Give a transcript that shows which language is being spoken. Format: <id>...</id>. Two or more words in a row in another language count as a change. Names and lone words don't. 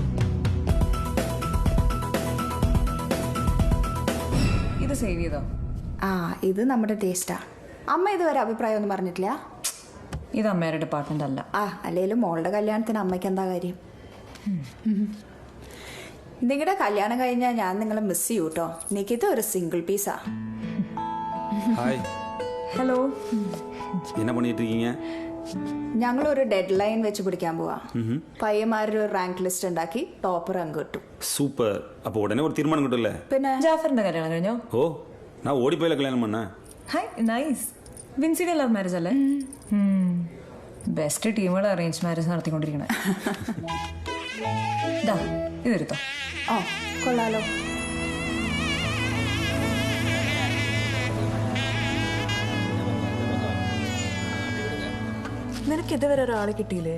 <ml>ഇത് സേവ് ചെയ്തോ? ആ ഇത് നമ്മുടെ ടേസ്റ്റാ. അമ്മ ഇതുവരെ അഭിപ്രായം ഒന്നും പറഞ്ഞിട്ടില്ല? ഇത് അമ്മയുടെ ഡിപ്പാർട്ട്മെന്റ് അല്ല. ആ അല്ലെങ്കിലും മോളുടെ കല്യാണത്തിന് അമ്മയ്ക്ക് എന്താ കാര്യം? നിങ്ങളുടെ കല്യാണം കഴിഞ്ഞാൽ ഞാൻ നിങ്ങളെ മിസ് ചെയ്യൂ കേട്ടോ. നിക്കിത് ഒരു സിംഗിൾ പീസാ.</ml> <ta>ஹாய்,</ta> <ml>ഹലോ.</ml> <ta>என்ன பண்ணிட்டு இருக்கீங்க?</ta> <ml>ഞങ്ങളൊരു ഡെഡ് ലൈൻ വെച്ച് പിടിക്കാൻ പോവാ. പയ്യന്മാരുടെ ഒരു</ml> <en>rank list</en> <ml>ഉണ്ടാക്കി ടോപ്പർ അങ്ങ് കിട്ടും.</ml> <ta>சூப்பர். அப்போ உடனே ஒரு தீர்மானம் கிட்டல.</ta> <ml>പിന്നെ ജാഫറിന്റെ കല്യാണം കഴിഞ്ഞോ?</ml> <ta>ஓ, நான் ஓடி போயில கல்யாணம் பண்ணேன்.</ta> <en>Hi, nice.</en> <ml>വിൻസിയുടെ</ml> <en>love marriage</en> <ml>അല്ലേ? ബെസ്റ്റ് ടീമുകൾ</ml> <en>arrange marriage</en> <ml>നടത്തിക്കൊണ്ടിരിക്കണേ. ഇതെടുത്തോ. ഓ കൊള്ളാലോ. നിനക്ക് ഇതുവരെ ഒരാളെ കിട്ടിയില്ലേ?</ml>